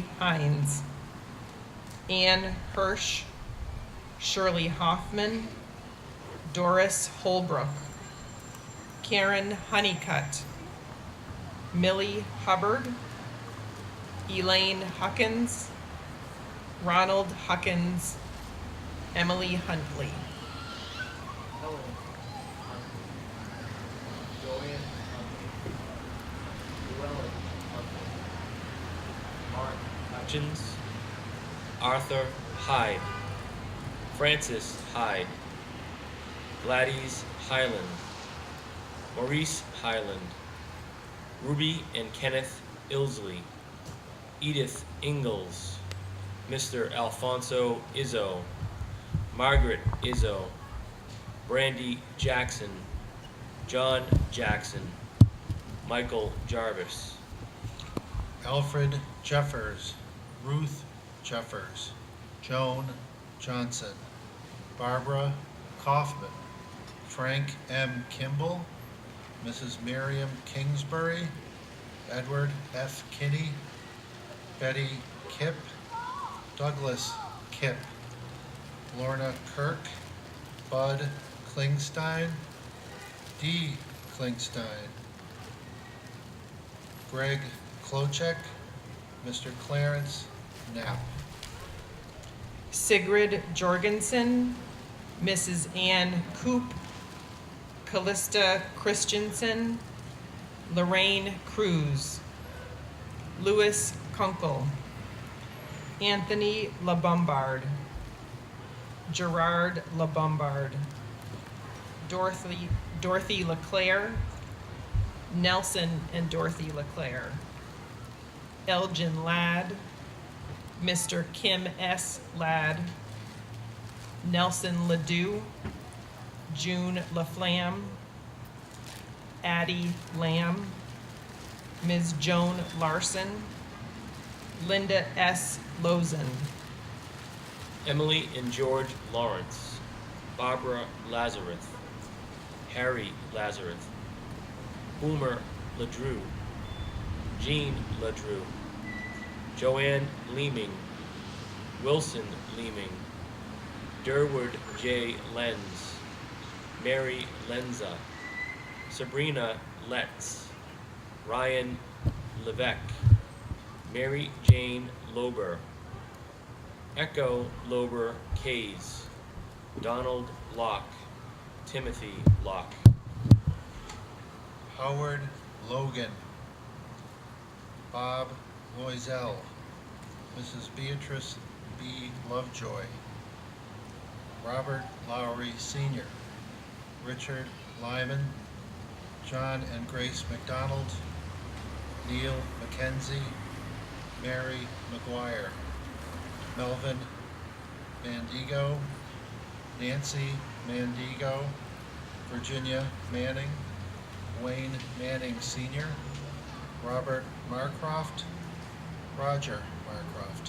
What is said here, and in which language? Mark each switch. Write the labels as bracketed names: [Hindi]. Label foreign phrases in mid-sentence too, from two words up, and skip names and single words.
[English] Hines, Ann Hirsch, Shirley Hoffman, Doris Holbrook, Karen Honeycutt, Millie Hubbard, Elaine Huckins, Ronald Huckins, Emily Huntley. Helen Huntley, Joanne Huntley, Llewellyn Huntley, Mark Hutchins, Arthur Hyde, Francis Hyde, Gladys Highland, Maurice Highland, Ruby and Kenneth Ilsley, Edith Ingalls, Mr. Alfonso Izzo, Margaret Izzo, Brandy Jackson, John Jackson, Michael Jarvis, Alfred Jeffers, Ruth Jeffers, Joan Johnson, Barbara Kaufman, Frank M. Kimball, Mrs. Miriam Kingsbury, Edward F. Kinney, Betty Kipp, Douglas Kipp, Lorna Kirk, Bud Klingstein, Dee Klingstein, Greg Klochek, Mr. Clarence Knapp. Sigrid Jorgensen, Mrs. Ann Coop, Callista Christensen, Lorraine Cruz, Louis Kunkel, Anthony LaBombard, Gerard LaBombard, Dorothy LeClaire, Nelson and Dorothy LeClaire, Elgin Ladd, Mr. Kim S. Ladd, Nelson Ledoux, June LaFlamme, Addie Lamb, Ms. Joan Larson, Linda S. Lozen, Emily and George Lawrence, Barbara Lazarus, Harry Lazarus, Boomer LeDrew, Jean LeDrew, Joanne Leeming, Wilson Leeming, Durward J. Lenz, Mary Lenza, Sabrina Letts, Ryan Levesque, Mary Jane Lober, Echo Lober Kays, Donald Locke, Timothy Locke, Howard Logan, Bob Loisel, Mrs. Beatrice B. Lovejoy, Robert Lowry Sr., Richard Lyman, John and Grace McDonald, Neil McKenzie, Mary McGuire, Melvin Mandigo, Nancy Mandigo, Virginia Manning, Wayne Manning Sr., Robert Marcroft, Roger Marcroft,